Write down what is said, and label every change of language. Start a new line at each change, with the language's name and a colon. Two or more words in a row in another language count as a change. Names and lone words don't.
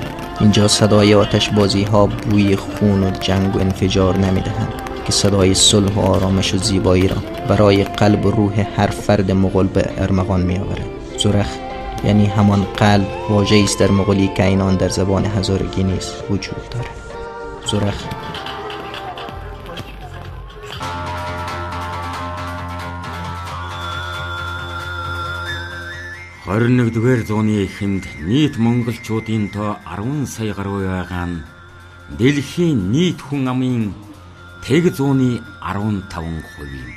Persian: اینجا صدای آتشبازی ها بوی خون و جنگ و انفجار نمی دهند که صدای صلح و آرامش و زیبایی را برای قلب و روح هر فرد مغول به ارمغان می آورد. زرخ یعنی همان قلب واژه‌ای است در مغولی که اینان در زبان هزارگی نیز وجود دارد. زرخ
Mongolian: Хоригдүгээр зууны эхэнд нийт монголчуудын тоо 10 сая гаруй байгаа нь дэлхийн нийт хүн амын тэг зууны 15%.